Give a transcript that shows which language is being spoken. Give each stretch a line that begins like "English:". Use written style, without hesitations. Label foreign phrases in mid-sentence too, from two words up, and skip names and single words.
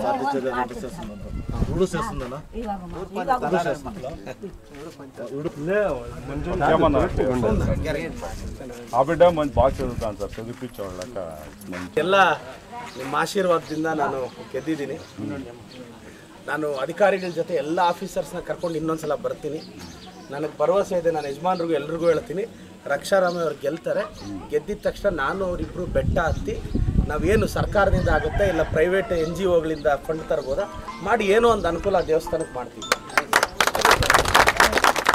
Telugu: ఊరు చేస్తుందన్నా ఆ బిడ్డ మంచి బాగా చదువుతాను సార్, చదివించేవాళ్ళక
Kannada: ಎಲ್ಲ ನಿಮ್ಮ ಆಶೀರ್ವಾದದಿಂದ ನಾನು ಗೆದ್ದಿದ್ದೀನಿ. ನಾನು ಅಧಿಕಾರಿಗಳ ಜೊತೆ ಎಲ್ಲ ಆಫೀಸರ್ಸ್ನ ಕರ್ಕೊಂಡು ಇನ್ನೊಂದ್ಸಲ ಬರ್ತೀನಿ. ನನಗೆ ಭರವಸೆ ಇದೆ, ನಾನು ಯಜಮಾನ್ರಿಗೂ ಎಲ್ರಿಗೂ ಹೇಳ್ತೀನಿ, ರಕ್ಷಾರಾಮಯ್ಯ ಅವ್ರು ಗೆಲ್ತಾರೆ. ಗೆದ್ದಿದ ತಕ್ಷಣ ನಾನು ಅವರಿಬ್ಬರು ಬೆಟ್ಟ ಹತ್ತಿ ನಾವೇನು ಸರ್ಕಾರದಿಂದ ಆಗುತ್ತೆ ಇಲ್ಲ ಪ್ರೈವೇಟ್ NGOಗಳಿಂದ ಫಂಡ್ ತರ್ಬೋದಾ ಮಾಡಿ ಏನೋ ಒಂದು ಅನುಕೂಲ ದೇವಸ್ಥಾನಕ್ಕೆ ಮಾಡ್ತೀವಿ.